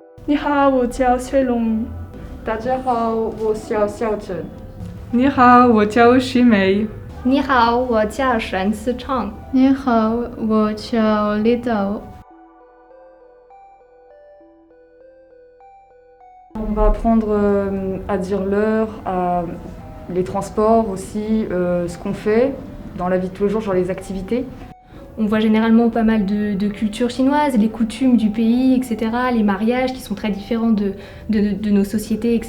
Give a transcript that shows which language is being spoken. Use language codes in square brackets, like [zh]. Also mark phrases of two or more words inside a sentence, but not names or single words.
[zh] 你好，我叫薛龙。大家好，我叫小陈。你好，我叫徐梅。你好，我叫沈思畅。你好，我叫李导。 [fr] On va apprendre à dire l'heure, à les transports aussi, ce qu'on fait dans la vie de tous les jours, genre les activités. On voit généralement pas mal de cultures chinoises, les coutumes du pays, etc., les mariages qui sont très différents de nos sociétés, etc.